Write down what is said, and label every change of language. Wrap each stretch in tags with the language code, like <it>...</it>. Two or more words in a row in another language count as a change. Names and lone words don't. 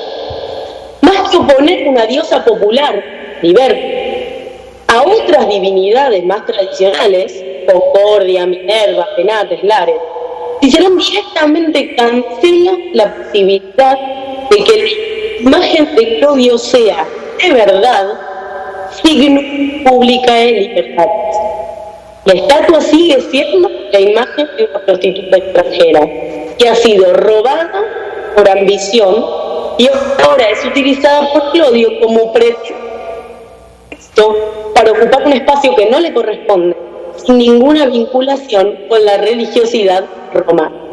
<es>Más que oponer una diosa popular, liberta, a otras divinidades más tradicionales, Concordia, Minerva, Penates, Lares, Cicerón directamente cancela la posibilidad de que la imagen de Clodio sea, de verdad,</es> <la>signo publicae libertatis.</la> <es>La estatua sigue siendo la imagen de una prostituta extranjera que ha sido robada por ambición y ahora es utilizada por Clodio como pretexto para ocupar un espacio que no le corresponde, sin ninguna vinculación con la religiosidad romana.</es>